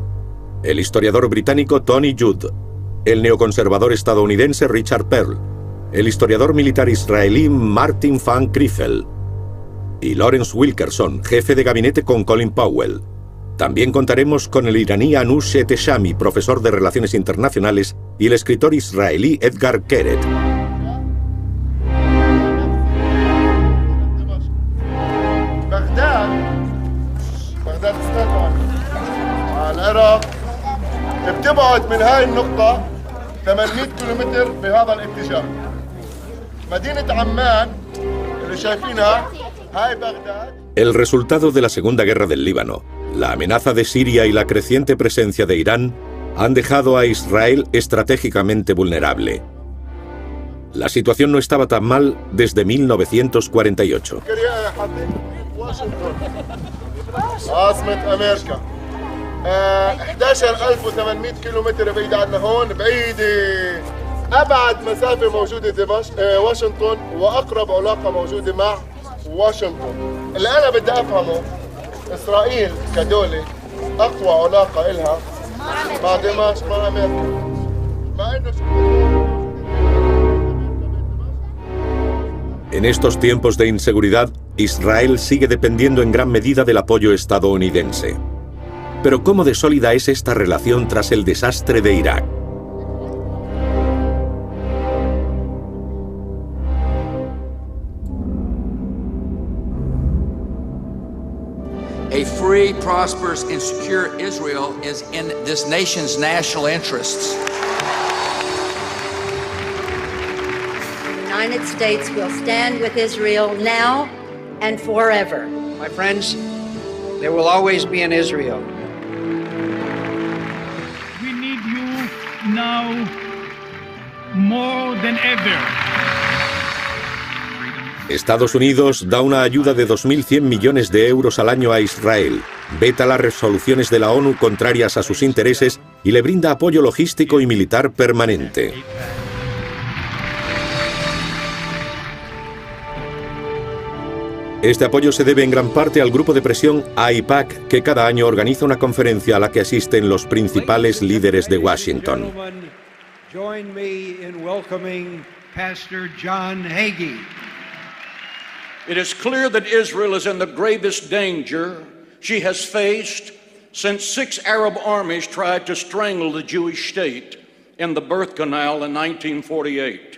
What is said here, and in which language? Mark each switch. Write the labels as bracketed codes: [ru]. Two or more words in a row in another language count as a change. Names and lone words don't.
[es] El historiador británico Tony Judd, el neoconservador estadounidense Richard Perle, el historiador militar israelí Martin van Kriefel y Lawrence Wilkerson, jefe de gabinete con Colin Powell. También contaremos con el iraní Anush Eteshami, profesor de Relaciones Internacionales, y el escritor israelí Edgar Keret. [ar] العراق بتبعد من هاي النقطة 800 كيلومتر بهذا الاتجاه. مدينة عمان اللي شايفينها هاي بغداد. [es] El resultado de la Segunda Guerra del Líbano, la amenaza de Siria y la creciente presencia de Irán han dejado a Israel estratégicamente vulnerable. La situación no estaba tan mal desde 1948. [ar] عاصمة أمريكا 11800 كيلومتر بعيدة عنا هون بعيدة. أبعد مسافة موجودة دمشق واشنطن وأقرب علاقة موجودة مع واشنطن. اللي أنا بدي أفهمه إسرائيل كدولة أقوى علاقة إلها مع دمشق مع أمريكا. مع إنه [es] En estos tiempos de inseguridad, Israel sigue dependiendo en gran medida del apoyo estadounidense. Pero ¿cómo de sólida es esta relación tras el desastre de Irak? [en] A free, prosperous, and secure Israel is in this nation's national interests. The United States will stand with Israel now and forever. My friends, there will always be an Israel. We need you now more than ever. [es] Estados Unidos da una ayuda de 2.100 millones de euros al año a Israel, veta las resoluciones de la ONU contrarias a sus intereses y le brinda apoyo logístico y militar permanente. Este apoyo se debe en gran parte al grupo de presión AIPAC, que cada año organiza una conferencia a la que asisten los principales líderes de Washington. [en] Join me in welcoming Pastor John Hagee. It is clear that Israel is in the gravest danger she has faced since 6 Arab armies tried to strangle the Jewish state in the birth canal in 1948.